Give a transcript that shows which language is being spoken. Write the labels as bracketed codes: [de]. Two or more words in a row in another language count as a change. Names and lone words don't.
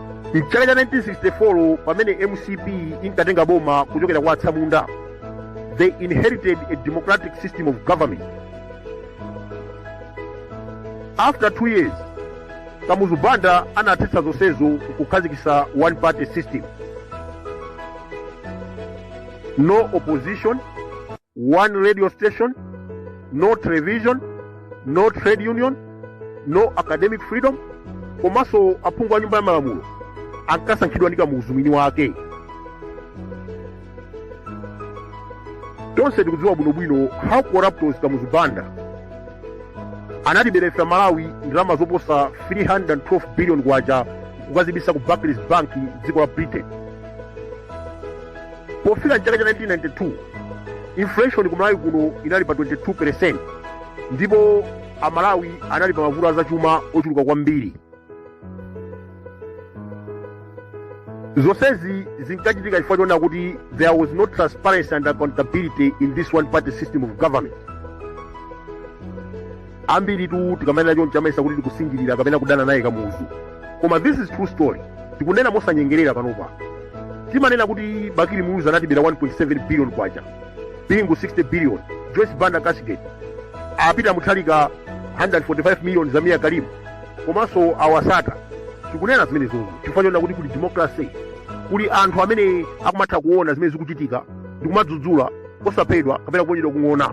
[ny] Mchaka cha 1964 pamene MCP inkatenga boma kuchokera kwa Atsamunda, [en] they inherited a democratic system of government. After 2 years, [ny] Kamuzu Banda anatesa zonsezo kukhazikitsa [en] one party system. No opposition, one radio station, no television, no trade union, no academic freedom. [ny] Komanso aphungu a nyumba ya malamulo ankasankhidwa ndi Kamuzu mwini wake. Tonse tikudziwa bwinobwino [en] how corrupt was Kamuzu Banda. [ny] Anatibweretsera Malawi ndalama zoposa 312 billion kwacha kukazibisa ku Barclays Bank dziko la Britain. Pofika mchaka cha 1992 inflation ku Malawi kuno inali pa 22%, ndipo Amalawi anali pa mavuto azachuma ochuluka kwambiri. Zonsezi zinkachitika chifukwa chona kuti [en] there was no transparency and accountability in this one party system of government. [ny] Ambiri tu tikamanena choncho chamaisa kuti tikusingirira kapena kudana naye Kamuzu. [en] Koma this is true story. [ny] Tikunena mosanyengerera panopa. Timanena kuti Bakiri Muluzi anatibera 1.7 billion kwacha. Bingu 60 billion. Joyce Banda Kasgate apita Muthalika 145 million za Mia Karimu. Komanso awasata. Tikunena zimene zozo. Chifukwa chona kuti kuli democracy. Kuli anthu amene akumatha kuona zimene zikuchitika ndikumadzudzula osapedwa kapena kuonyedwa kung'ona.